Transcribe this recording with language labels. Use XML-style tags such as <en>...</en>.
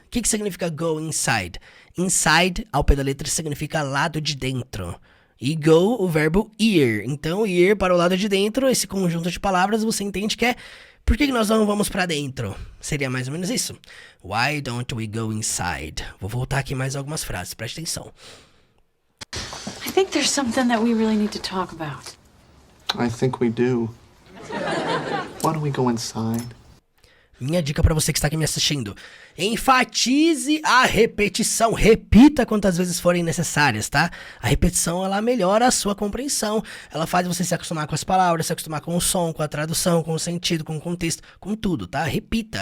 <pt>O que significa go inside? Inside, ao pé da letra, significa lado de dentro. E go, o verbo ir. Então, ir para o lado de dentro, esse conjunto de palavras, você entende que é por que nós não vamos para dentro? Seria mais ou menos isso.</pt> <en>Why don't we go inside?</en> <pt>Vou voltar aqui mais algumas frases, preste atenção.</pt> <en>I think there's something that we really need to talk about. I think we do. Why don't we go inside?</en> <pt>Minha dica para você que está aqui me assistindo. Enfatize a repetição. Repita quantas vezes forem necessárias, tá? A repetição, ela melhora a sua compreensão. Ela faz você se acostumar com as palavras, se acostumar com o som, com a tradução, com o sentido, com o contexto, com tudo, tá? Repita.</pt>